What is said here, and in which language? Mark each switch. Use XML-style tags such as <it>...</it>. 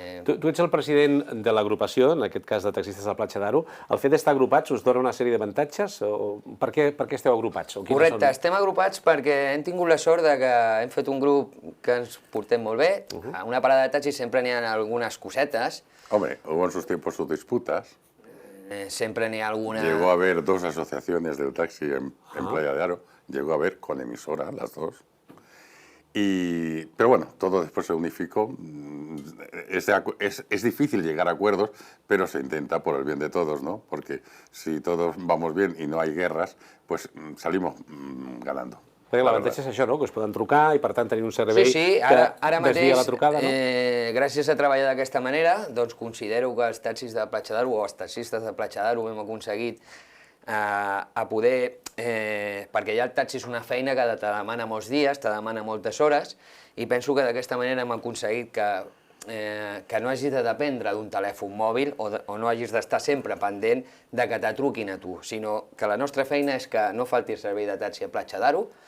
<ca>Tu ets el president de l'agrupació, en aquest cas de taxistes de Platja d'Aro. El fet d'estar agrupats us dona una sèrie d'avantatges? Per què esteu agrupats? Correcte, estem agrupats perquè hem tingut la sort que hem fet un grup que ens portem molt bé. A una parada de taxi sempre n'hi ha algunes cosetes.</ca> <es>Hombre, hubo en sus tiempos sus disputas.</es> <ca>Sempre n'hi ha alguna...</ca> <es>Llegó a haber dos asociaciones del taxi en Playa de Aro. Llegó a haber con emisora, las dos. Pero bueno, todo después se unificó. Es difícil llegar a acuerdos, pero se intenta por el bien de todos, ¿no? Porque si todos vamos bien y no hay guerras, pues salimos ganando.</es> <ca>Perquè l'avantatge és això, no? Que us poden trucar i, per tant, tenir un servei que desvia la trucada, no? Gràcies a treballar d'aquesta manera, doncs considero que els taxis de Platja d'Aro o els taxistes de Platja d'Aro hem aconseguit a poder... perquè ja el taxi és una feina que te demana molts dies, te demana moltes hores, i penso que d'aquesta manera hem aconseguit que no hagis de dependre d'un telèfon mòbil o no hagis d'estar sempre pendent de que te truquin a tu, sinó que la nostra feina és que no falti el servei de taxi a Platja d'Aro</ca>